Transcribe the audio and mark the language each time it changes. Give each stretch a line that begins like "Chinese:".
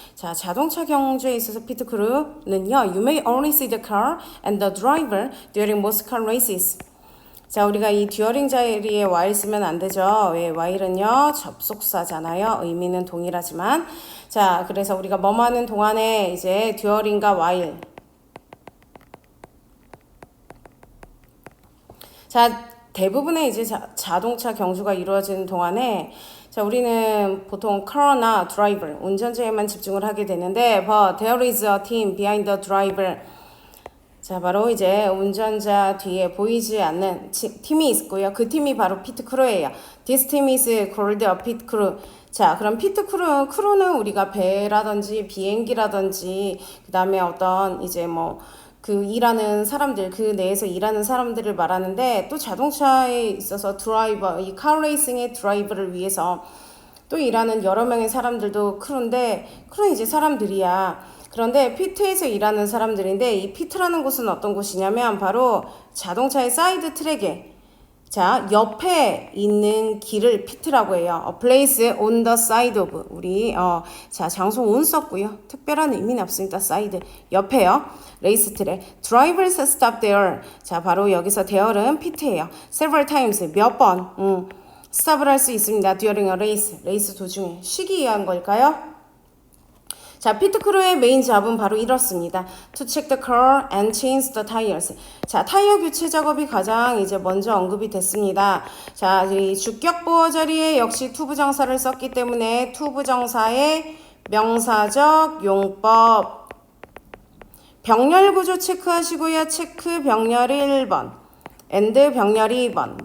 Korean: 자, 자동차 경주에 있어서 피트크루는요.
English: You may only see the car and the driver during most car races.
Korean: 자, 우리가 이 듀어링 자리에 while 쓰면 안 되죠. 왜? while은요, 접속사잖아요. 의미는 동일하지만. 자, 그래서 우리가 뭐뭐 하는 동안에 이제 듀어링과 while. 자, 대부분의 이제 자동차 경주가 이루어지는 동안에 자, 우리는 보통 car나 driver, 운전자에만 집중을 하게 되는데
English: but there is a team behind the driver.
Korean: 자, 바로 이제 운전자 뒤에 보이지 않는 팀이 있고요. 그 팀이 바로 피트크루예요.
English: This team is called a pit crew.
Korean: 자, 그럼 크루는 우리가 배라든지 비행기라든지 그 다음에 어떤 이제 뭐 그 일하는 사람들, 그 내에서 일하는 사람들을 말하는데 또 자동차에 있어서 드라이버, 이 카레이싱의 드라이버를 위해서 또 일하는 여러 명의 사람들도 크루인데 크루는 이제 사람들이야. 그런데 피트에서 일하는 사람들인데 이 피트라는 곳은 어떤 곳이냐면 바로 자동차의 사이드 트랙에 자 옆에 있는 길을 피트라고 해요.
English: A place on the side of
Korean: 우리 자 장소
English: on
Korean: 썼고요. 특별한 의미는 없습니다. 사이드 옆에요. 레이스 트랙.
English: Drivers stop there.
Korean: 자 바로 여기서 there은 피트예요.
English: Several times
Korean: 몇 번 스탑을 할 수 있습니다.
English: During a race.
Korean: 레이스 도중에 쉬기 위한 걸까요? 자, 피트크루의 메인 잡은 바로 이렇습니다.
English: To check the car and change the tires.
Korean: 자, 타이어 교체 작업이 가장 이제 먼저 언급이 됐습니다. 자, 이 주격 보어 자리에 역시 to 부정사를 썼기 때문에 to 부정사의 명사적 용법. 병렬 구조 체크하시고요. 체크 병렬 1번. and 병렬 2번.